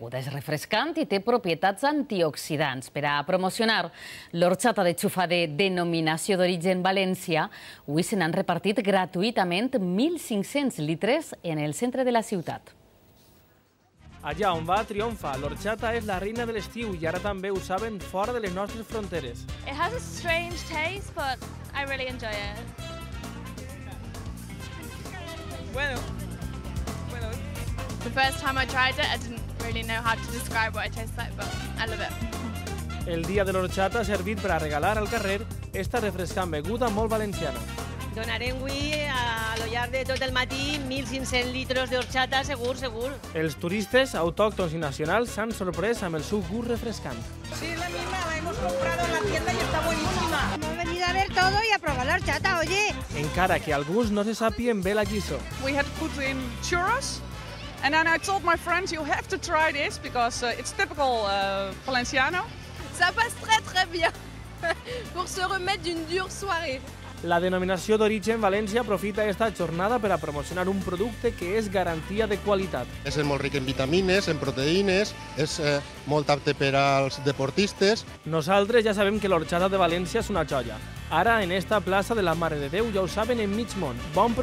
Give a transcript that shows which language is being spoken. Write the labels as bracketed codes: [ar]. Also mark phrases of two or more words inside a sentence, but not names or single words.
[ca] És refrescant i té propietats antioxidants. Per a promocionar l'orxata de xufa de denominació d'origen València, avui se n'han repartit gratuïtament 1.500 litres en el centre de la ciutat. Allà on va, triomfa. L'orxata és la reina de l'estiu i ara també ho saben fora de les nostres fronteres. [en] It has a strange taste, but I really enjoy it. Bueno. The first time I tried it, I didn't really know how to describe what it tastes like, but I love it. [ca] El dia de l'orxata ha servit per a regalar al carrer esta refrescant beguda molt valenciana. Donarem avui a lo llarg de tot el matí 1.500 litros d'orxata, segur. Els turistes autòctons i nacionals s'han sorprès amb el seu gust refrescant. [es] Sí, la misma, la hemos comprado en la tienda y está buenísima. Hemos venido a ver todo y a probar la horchata, oye. [ca] Encara que alguns no se sàpien bé la lliçó. [en] We had put in churros, and then I told my friends, you have to try this because it's typical Valenciano. [fr] Ça passe très très bien pour se remettre d'une dure soirée. [ca] La denominació d'origen València aprofita aquesta jornada per a promocionar un producte que és garantia de qualitat. És molt ric en vitamines, en proteïnes, és molt apte per als deportistes. Nosaltres ja sabem que l'orxata de València és una joia. Ara, en esta plaça de la Mare de Déu, ja ho saben en mig món.